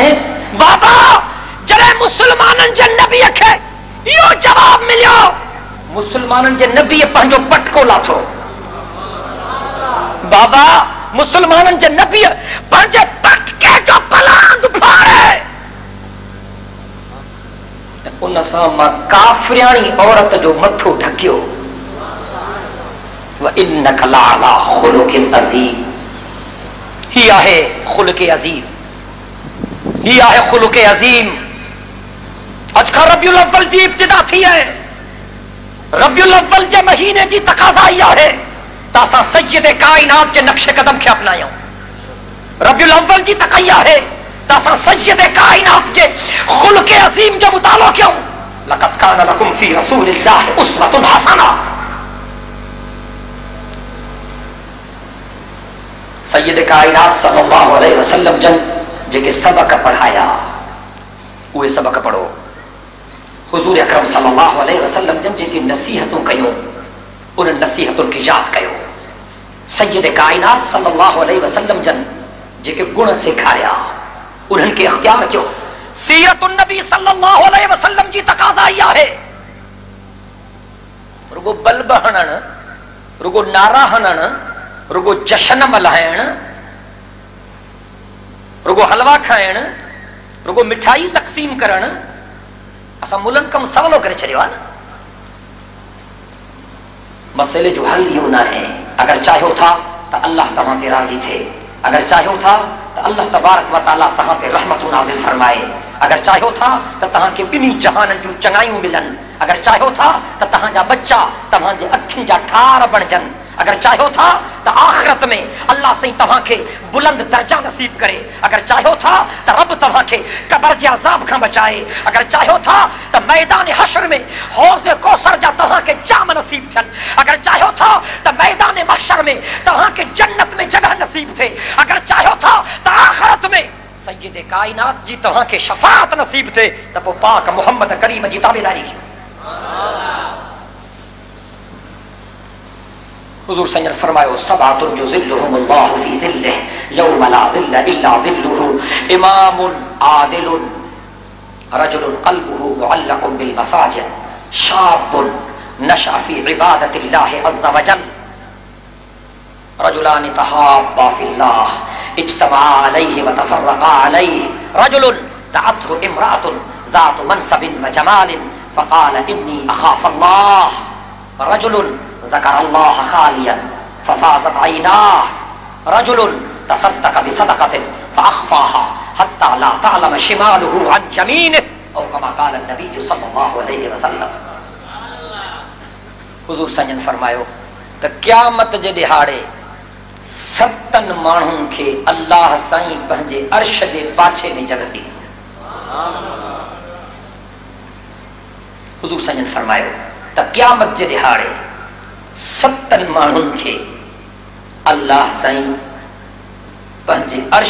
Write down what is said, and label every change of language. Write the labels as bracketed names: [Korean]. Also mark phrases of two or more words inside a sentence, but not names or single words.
[Sindhi] बाबा जॾहिं मुसलमाननि जे नबीअ खे इहो जवाब मिलियो मुसलमाननि जे नबीअ पंहिंजो पटको लाथो। बाबा मुसलमाननि जे नबी पंहिंजे पटके जो पलांद फाड़े उन सां मां काफरियाणी औरत जो मथो ढकियो [Arabic] وإنك لعلى خلق عظيم [Sindhi] ही आहे खुलुक अज़ीम ही आहे खुलुक अज़ीम अज खां रबियुल अव्वल जी इब्तिदा थी है रबियुल अव्वल जे महीने जी तकाज़ा इहा है त असां सय्यद काइनात जे नक्शे कदम खे अपनायूं रबियुल अव्वल जी तकैया है त असां सय्यद काइनात जे खुलुक अज़ीम जो मुतालो कयूं [Arabic] لقد كان لكم في رسول الله أسوة حسنة [Sindhi] सय्यद काइनात [Arabic] صلى الله عليه وسلم [Sindhi] जन जेके सबक पढ़ाया उहे सबक पढ़ो हुजूर अकरम [Arabic] صلى الله عليه وسلم [Sindhi] जन जेके नसीहतूं कयूं उन नसीहतुनि खे यादि कयो सय्यद काइनात [Arabic] صلى الله عليه وسلم [Sindhi] जन जेके गुण सेखारिया उन्हनि खे इख्तियार कयो [Arabic] سيرة النبي صلى الله عليه وسلم [Sindhi] जी तकाज़ा इहा है रुगो बल्ब हणण रुगो नारा हणण रुगो जश्न मल्हाइण रुगो हलवा खाइण रुगो मिठाई तक़सीम करण असां मुल्हनि कम सवलो करे छॾियो आहे न मसइले जो हल यूं न है अगर चाहो था तो अल्लाह तव्हां ते राज़ी थे अगर चाहो था तो अल्लाह [Arabic] تبارك وتعالى [Sindhi] तव्हां ते रहमतूं नाज़िल फरमाए अगर चाहो था तो तव्हां खे ॿिन्ही जहाननि जूं चङायूं मिलनि अगर चाहो था तो तव्हांजा बच्चा तव्हांजे अखियुनि जा ठार बणजनि अगर चाहो था तो आखिरत में अल्लाह से तव्हां खे बुलंद दर्जा नसीब करे अगर चाहो था तो रब तव्हां खे कब्र जे अज़ाब खां बचाए अगर चाहो था तो मैदान हशर में हौज़ कौसर जा तव्हां खे जाम नसीब थियनि अगर चाहो था तो मैदान महशर में तव्हां खे जन्नत में जगह नसीब थे अगर चाहो था तो आखिरत में सय्यद काइनात जी तव्हां खे शफाअत नसीब थे तो पोइ पाक मोहम्मद करीम जी ताबेदारी कयो [Arabic] हुजूर صلى الله عليه फरमायो سبعة يظلهم الله في ظله يوم لا ظل إلا ظله إمام عادل رجل قلبه معلق بالمساجد شاب نشأ في عبادة الله عز وجل رجلان تحابا في الله اجتمعا عليه وتفرقا عليه رجل دعته امرأة ذات منصب وجمال فقال إني أخاف الله رجل ذكر الله خاليا ففاضت عيناه رجل تصدق بصدقة فأخفاها حتى لا تعلم شماله عن يمينه أو كما قال النبي صلى الله عليه وسلم [Sindhi] हुजूर सजन फरमायो त क़यामत जे ॾिहाड़े 7 माण्हुनि खे अल्लाह साईं पंहिंजे अर्श जे पाछे में जगह ॾींदो हुजूर सजन फरमायो त क़यामत जे ॾिहाड़े 7 माण्हुनि खे अल्लाह साईं पंहिंजे अर्श